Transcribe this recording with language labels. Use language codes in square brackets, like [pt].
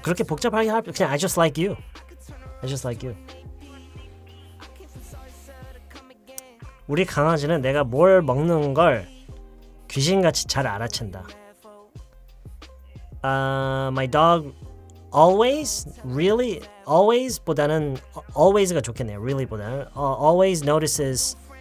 [ko] 그렇게 복잡하게 할 그냥 I just like you. [en] I just like you. [ko] 우리 강아지는 내가 뭘 먹는 걸 귀신같이 잘 알아챈다. [en] My dog always, really, always보다는 always가 좋겠네요. really보다는 always notices.